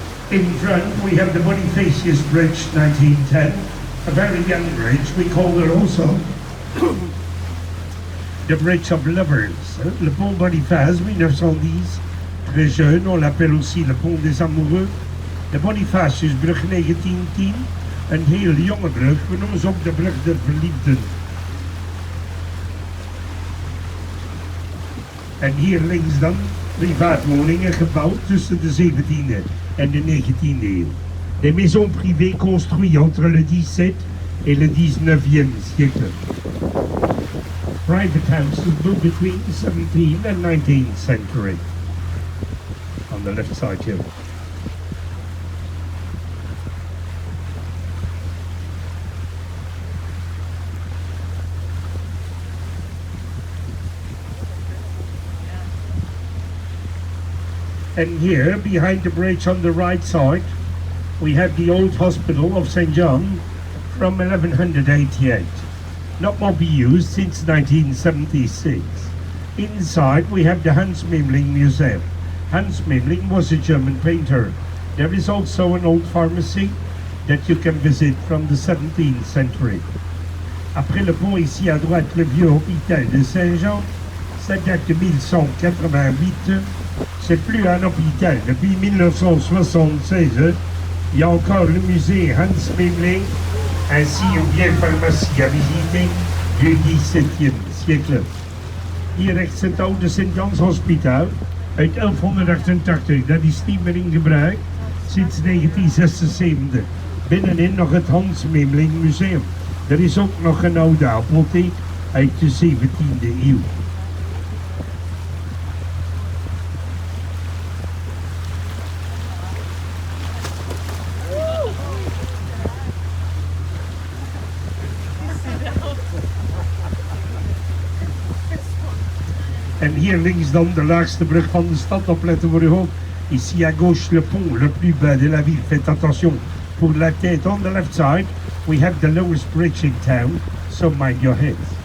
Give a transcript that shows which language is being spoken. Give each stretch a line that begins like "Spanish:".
English: In front we have the Bonifacius Bridge 1910, a very young bridge. We call it also the Bridge of Lovers.
French: Le pont Boniface 1910, très jeune, on l'appelle aussi le pont des amoureux.
Dutch: De Bonifaciusbrug 1910, een heel jonge brug, we noemen ze ook de brug der verliefden. En hier links dan privaatwoningen gebouwd tussen de 17e en de 19e eeuw.
French: Des maisons privées construites entre le 17 et le 19e siècle.
English: Private houses built between the 17th and 19th century. On the left side here. And here, behind the bridge on the right side, we have the old hospital of St. John from 1188. Not more be used since 1976. Inside we have the Hans Memling Museum. Hans Memling was a German painter. There is also an old pharmacy that you can visit from the 17th century.
French: Après le pont ici à droite, le vieux hôpital de Saint-Jean, ça date de 1188. C'est plus un hôpital. Depuis 1976, il y a encore le musée Hans Memling, ainsi une vieille pharmacie à visiter du XVIIe siècle.
Dutch: Hier rechts het oude St. John's Hospitaal uit 1188. Dat is niet meer in gebruik sinds 1976. Binnenin nog het Hans Memling Museum. Er is ook nog een oude apotheek uit de 17e eeuw. En hier links dan de laagste brug van de stad, opletten voor uw hoofd.
French: Ici à gauche le pont le plus bas de la ville, faites attention pour la tête.
English: On the left side we have the lowest bridge in town, so mind your head.